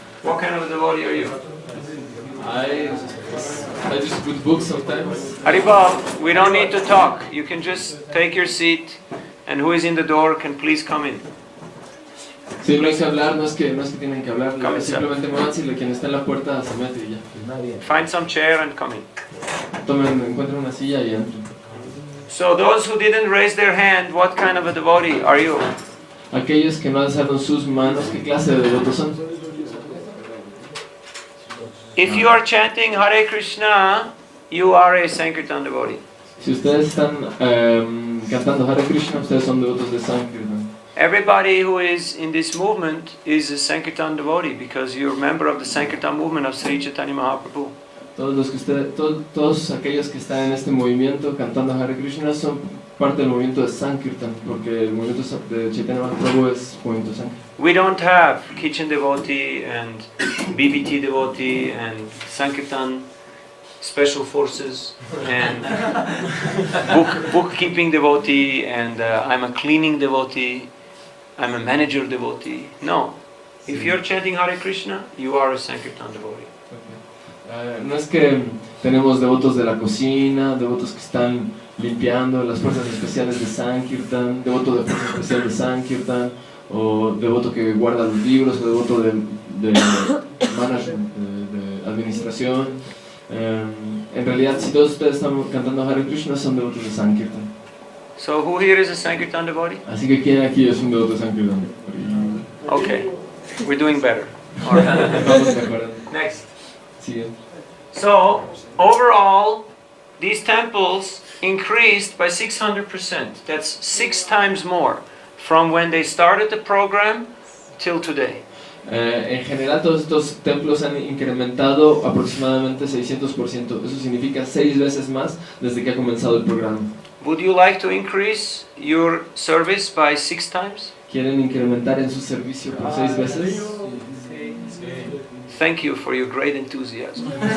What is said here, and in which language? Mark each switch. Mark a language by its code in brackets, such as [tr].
[en] what kind of a devotee are you? I just put books sometimes. Haribol, we don't need to talk. You can just take your seat, and who is in the door can please come in. [es] Sí, no hay que hablar, no es que tienen que hablar, [en] Come [es] simplemente muévanse y quien está en la puerta se mete y ya. [en] Find some chair and come in. [es] Encuentren una silla y entren. [en] So those who didn't raise their hand, what kind of a devotee are you? [es] Aquellos que no alzaron sus manos, ¿qué clase de devotos son? [en] If you are chanting Hare Krishna, you are a Sankirtan devotee. [es] Si ustedes están cantando Hare Krishna, ustedes son devotos de Sankirtan. [en] Everybody who is in this movement is a Sankirtan devotee because you're a member of the Sankirtan movement of Sri Chaitanya Mahaprabhu. [es] Todos aquellos que están en este movimiento cantando Hare Krishna son parte del movimiento de Sankirtan, porque el movimiento de Chaitanya Mahaprabhu es movimiento Sankirtan. [en] We don't have kitchen devotee and BBT devotee and Sankirtan special forces and bookkeeping devotee, and I'm a cleaning devotee, I'm a manager devotee. No. If you're chanting Hare Krishna, you are a Sankirtan devotee. [es] No es que tenemos devotos de la cocina, devotos que están limpiando, las fuerzas especiales de Sankirtan, devoto de fuerza especial de Sankirtan, o devoto que guarda los libros, o devoto de management, de administración. En realidad, si todos ustedes están cantando Hare Krishna, son devotos de Sankirtan. [en] So who here is a Sankirtan devotee? [es] Así que ¿quién aquí es un devoto de Sankirtan? [en] Okay, we're doing better. All right. [es] Vamos mejorando. [en] Next. [es] Siguiente. [en] So, overall, these temples increased by 600%. That's 6 times more from when they started the program till today. [es] En general, todos estos templos han incrementado aproximadamente 600%. Eso significa 6 veces más desde que ha comenzado el programa. [en] Would you like to increase your service by 6 times? [es] ¿Quieren incrementar en su servicio por 6 veces? [en] Thank you for your great enthusiasm.